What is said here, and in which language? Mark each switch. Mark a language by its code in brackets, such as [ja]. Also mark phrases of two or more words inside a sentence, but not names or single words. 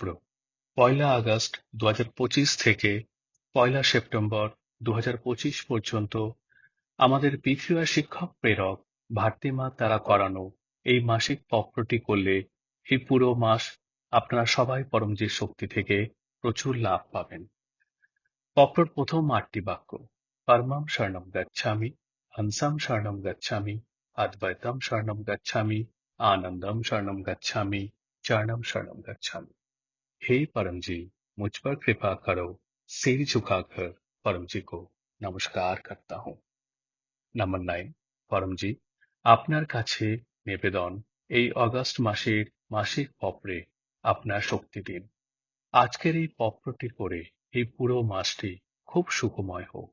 [bn] 1 আগস্ট 2025 থেকে 1 সেপ্টেম্বর 2025 পর্যন্ত আমাদের পৃথিবীর শিক্ষক প্রেরক ভারতীমা দ্বারা করানো এই মাসিক পত্রটি করলে এই পুরো মাস আপনারা সবাই পরমজিৎ শক্তি থেকে প্রচুর লাভ পাবেন। পত্রর প্রথম 8টি বাক্য: [sa] পরমম শরণম গচ্ছামি, হংসম শরণম গচ্ছামি, অদ্বৈতম শরণম গচ্ছামি, आनंदम शरणम गच्छामि, चरणम शरणम गच्छामि। [hi] हे परम जी, मुझ पर कृपा करो। सिर झुकाकर परम जी को नमस्कार करता हूँ। [bn] নাম্বার 9। পরম জি, আপনার কাছে নিবেদন, এই অগস্ট মাসের মাসিক পত্রে আপনার শক্তি দিন। আজকের এই পত্রটি করে এই পুরো মাসটি খুব সুখময় হোক।